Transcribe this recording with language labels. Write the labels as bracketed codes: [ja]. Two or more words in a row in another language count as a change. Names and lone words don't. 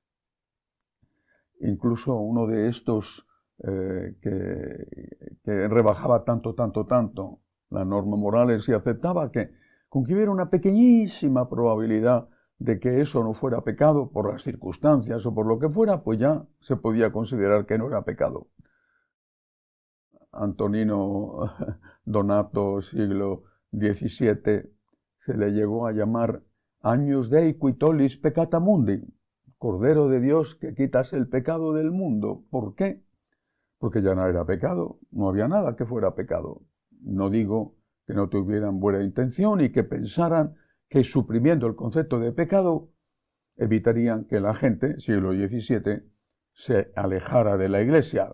[es] Incluso uno de estos que rebajaba tanto las normas morales y aceptaba que con que hubiera una pequeñísima probabilidad de que eso no fuera pecado por las circunstancias o por lo que fuera, pues ya se podía considerar que no era pecado. Antonino Donato, siglo XVII, se le llegó a llamar [la] Agnus Dei qui tollis peccata mundi, [es] Cordero de Dios que quitas el pecado del mundo. ¿Por qué? Porque ya no era pecado, no había nada que fuera pecado. No digo que no tuvieran buena intención y que pensaran que suprimiendo el concepto de pecado evitarían que la gente, siglo XVII, se alejara de la Iglesia.